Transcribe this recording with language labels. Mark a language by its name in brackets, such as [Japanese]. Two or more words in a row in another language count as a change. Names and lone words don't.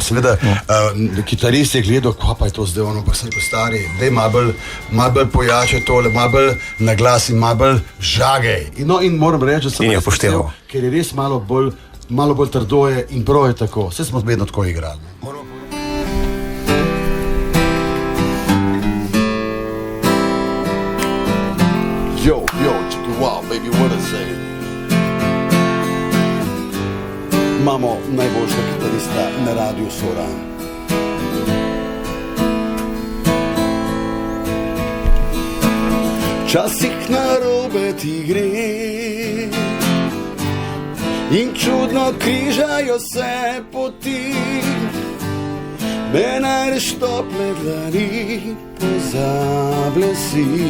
[Slovenian] Seveda, kitarist je gledal, kva pa je to zdaj, ono pa sem pa stari, daj malo bolj pojače tole, malo bolj naglasi, malo bolj žagej. In moram reči, da sem upošteval. Ker je res malo bolj trdo je in prav je tako. Vse smo vedno tako igrali. [English] Yo, check it out, baby, what I say. [Slovenian] Imamo najboljšega kitarista na Radiu Sora. Časih narobe ti gre in čudno križajo se poti, me najdeš tople dlani, pozabile si.